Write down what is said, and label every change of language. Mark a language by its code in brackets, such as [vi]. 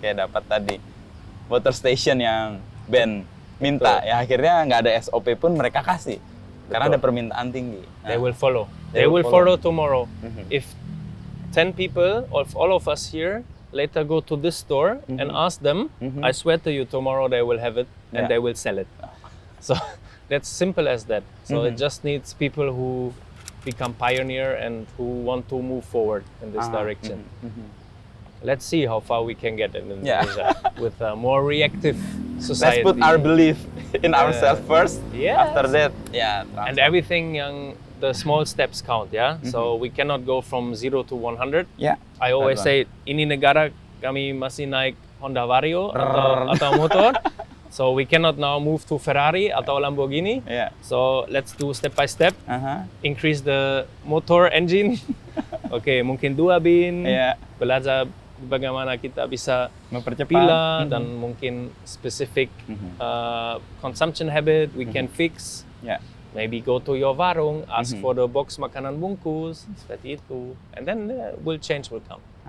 [id] Kayak dapat tadi water station yang Ben minta, ya akhirnya nggak ada SOP pun mereka kasih, karena ada permintaan tinggi. [en] They will follow. They will follow tomorrow. If 10 people, of all of us here, later go to this store and ask them, I swear to you, tomorrow they will have it and they will sell it. So that's simple as that. So it just needs people who become pioneer and who want to move forward in this direction. Let's see how far we can get in Indonesia with a more reactive society. Let's put our belief in ourselves first. After that, and everything the small steps count, So we cannot go from 0 to 100. I always say, [id] ini negara kami masih naik Honda Vario atau motor. [en] So we cannot now move to Ferrari atau Lamborghini. So let's do step by step. Increase the motor engine. [id] Mungkin 2 bin. Belajar bagaimana kita bisa mempercepat dan mungkin [en] specific consumption habit we can fix. Maybe go to your warung, ask for the box [id] makanan bungkus, seperti itu. [en] And then change will come.